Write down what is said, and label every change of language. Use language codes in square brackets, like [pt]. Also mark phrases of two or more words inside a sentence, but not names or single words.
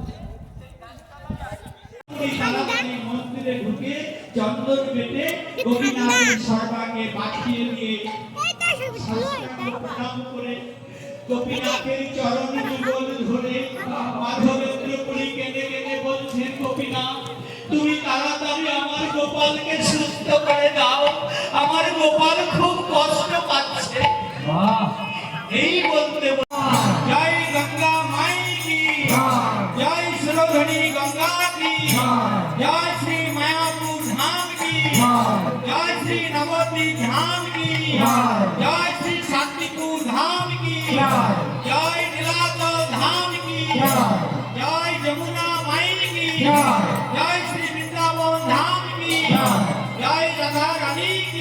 [bn] মন্দিরে ঢুকে চন্দন বেটে গোপীনাথের সর্বাঙ্গে বাঁচিয়ে দিয়ে প্রণাম করে গোপীনাথের চরণ যুগল ধরে মাধবেন্দ্র পুরী কেঁদে কেঁদে বলছেন, গোপীনাথ তুমি তাড়াতাড়ি আমার গোপালকে সুস্থ করে দাও, আমার গোপাল খুব কষ্ট পাচ্ছে। এই বলতে [hi] जय गंगा माई की, जय सुरधनी गंगा की, जय श्री मायापुर धाम की, जय श्री नवद्वीप धाम की, जय श्री शांतिपुर धाम की, जय नीलाचल धाम की, जय यमुना माई की, जय श्री वृंदावन धाम की, जय राधा रानी की,